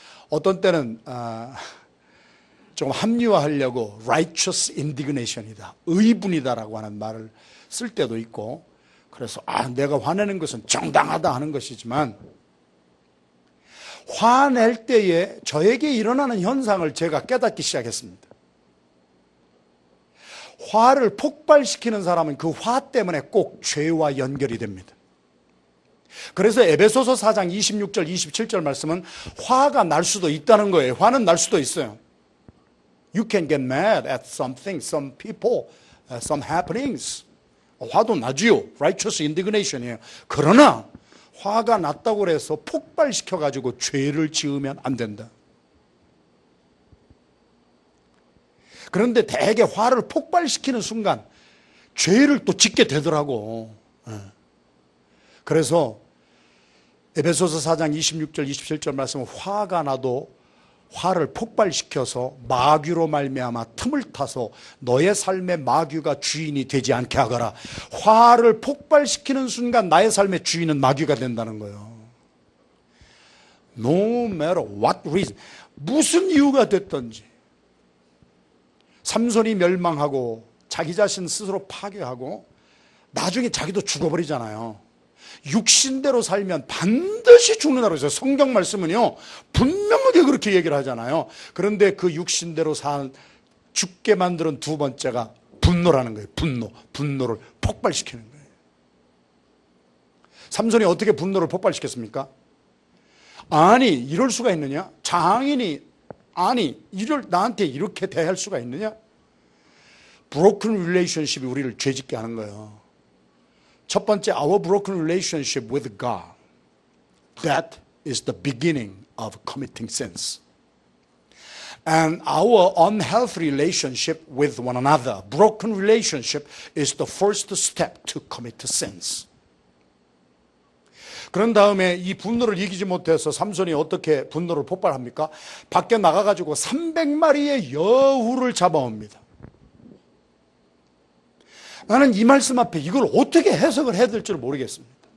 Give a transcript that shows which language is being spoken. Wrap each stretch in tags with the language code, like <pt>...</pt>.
<ko>어떤 때는 좀 합리화하려고 righteous indignation이다, 의분이다라고 하는 말을 쓸 때도 있고, 그래서 내가 화내는 것은 정당하다 하는 것이지만, 화낼 때에 저에게 일어나는 현상을 제가 깨닫기 시작했습니다. 화를 폭발시키는 사람은 그 화 때문에 꼭 죄와 연결이 됩니다. 그래서 에베소서 4장 26절 27절 말씀은 화가 날 수도 있다는 거예요. 화는 날 수도 있어요.</ko> <en>You can get mad at something, some people, some happenings.</en> <ko>화도 나지요. Righteous indignation이에요. 그러나 화가 났다고 해서 폭발시켜가지고 죄를 지으면 안 된다. 그런데 대개 화를 폭발시키는 순간 죄를 또 짓게 되더라고. 그래서 에베소서 4장 26절 27절 말씀은 화가 나도 화를 폭발시켜서 마귀로 말미암아 틈을 타서 너의 삶의 마귀가 주인이 되지 않게 하거라. 화를 폭발시키는 순간 나의 삶의 주인은 마귀가 된다는 거예요.</ko> <en>No matter what reason,</en> <ko>무슨 이유가 됐든지. 삼손이 멸망하고 자기 자신 스스로 파괴하고 나중에 자기도 죽어버리잖아요. 육신대로 살면 반드시 죽는다고 했어요. 성경 말씀은요 분명하게 그렇게 얘기를 하잖아요. 그런데 그 육신대로 죽게 만드는 두 번째가 분노라는 거예요. 분노를 폭발시키는 거예요. 삼손이 어떻게 분노를 폭발시켰습니까? 아니 이럴 수가 있느냐? 장인이 나한테 이렇게 대할 수가 있느냐? broken relationship이 우리를 죄짓게 하는 거예요. 첫 번째,</ko> <en>our broken relationship with God. That is the beginning of committing sins. And our unhealthy relationship with one another, broken relationship, is the first step to commit sins.</en> <ko>그런 다음에 이 분노를 이기지 못해서 삼손이 어떻게 분노를 폭발합니까? 밖에 나가가지고 300마리의 여우를 잡아옵니다. 나는 이 말씀 앞에 이걸 어떻게 해석을 해야 될지 모르겠습니다.</ko>